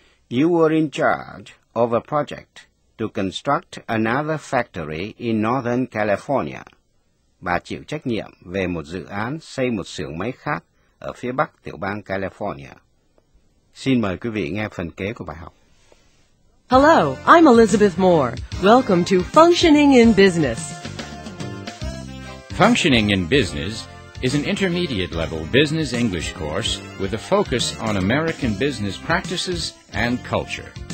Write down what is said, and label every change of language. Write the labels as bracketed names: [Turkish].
[English] You were in charge of a project to construct another factory in Northern California. [Vietnamese] Bà chịu trách nhiệm về một dự án xây một xưởng máy khác ở phía bắc tiểu bang California. Xin mời quý vị nghe phần kế của bài học. [English] Hello, I'm Elizabeth Moore. Welcome to Functioning in Business. Functioning in business is an intermediate-level business English course with a focus on American business practices and culture.